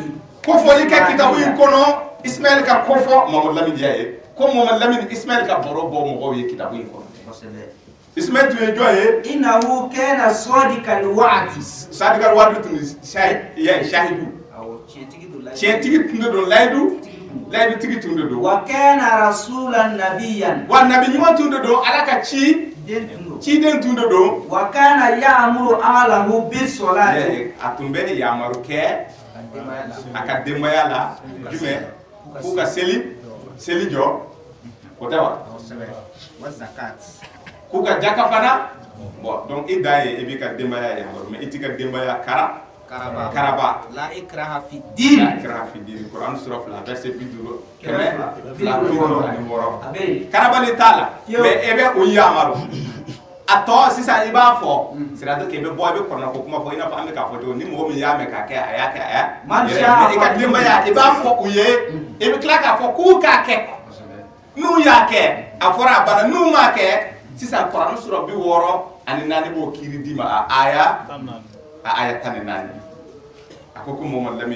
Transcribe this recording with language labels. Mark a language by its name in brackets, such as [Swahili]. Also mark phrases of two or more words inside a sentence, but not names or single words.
[Bambara] ko fɔli kɛ kitabu in kɔnɔ Ismaël ka ko fɔ Mamadu Lamini y'a ye ko Mamadu Lamini Ismaël ka baro bɔ mɔgɔw ye kitabu in kɔnɔ Ismaël tun ye jɔn ye [Arabic] إنه كان صادق الوعد صادق الوعد [Bambara] tun ye shahidu tiɲɛtigi tun de don layidu tigi tun de don [Arabic] وكان رسولا نبيا [Bambara] wa nabi ɲuman tun de don ala ka ciden tun de don [Arabic] وكان يأمر أهله بالصلاة [Bambara] a tun bɛ yamaru kɛ a ka denbaya la jumɛn k'u ka seli jɔ o tɛ wa k'u ka jaka fana bon donc i dan ye i b'i ka denbaya yamaru mais i t'i ka denbaya karaba [Arabic] لا إكراه في الدين [Bambara] Quran sura 2 verset 50 karabali t'a la mais e bɛ o yamaru a tɔ sisan i b'a fɔ [French] c'est à dire que [Bambara] i bɛ bɔ i bɛ kɔrɔna ko kuma fɔ i n'a fɔ an bɛ k'a fɔ cogo ni mɔgɔ min y'a mɛn k'a kɛ a y'a kɛ a y'a mais i ka denbaya i b'a fɔ u ye i bɛ tila k'a fɔ k'u k'a kɛ n'u y'a kɛ a fɔra a banna n'u m'a kɛ sisan Quran sura 64 b'o kiiri di ma a aya 14 a ko Mamadu Lamini